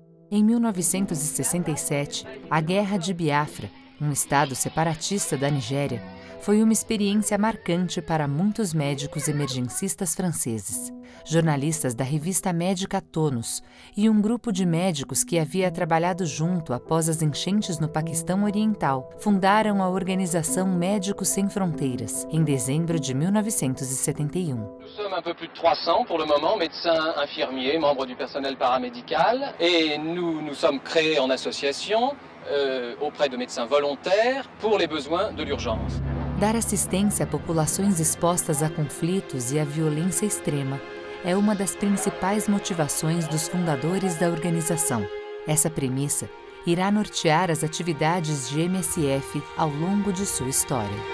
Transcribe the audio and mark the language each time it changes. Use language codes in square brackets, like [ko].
[pt] Em 1967, a Guerra de Biafra, um estado separatista da Nigéria, foi uma experiência marcante para muitos médicos emergencistas franceses, jornalistas da revista médica Tonos e um grupo de médicos que havia trabalhado junto após as enchentes no Paquistão Oriental, fundaram a organização Médicos Sem Fronteiras, em dezembro de 1971. [fr] Nous sommes un peu plus de 300 pour le moment, médecins, infirmiers, membres du personnel paramédical, et nous sommes créés en association auprès de médecins volontaires pour les besoins de l'urgence. [pt] Dar assistência a populações expostas a conflitos e à violência extrema é uma das principais motivações dos fundadores da organização. Essa premissa irá nortear as atividades de MSF ao longo de sua história.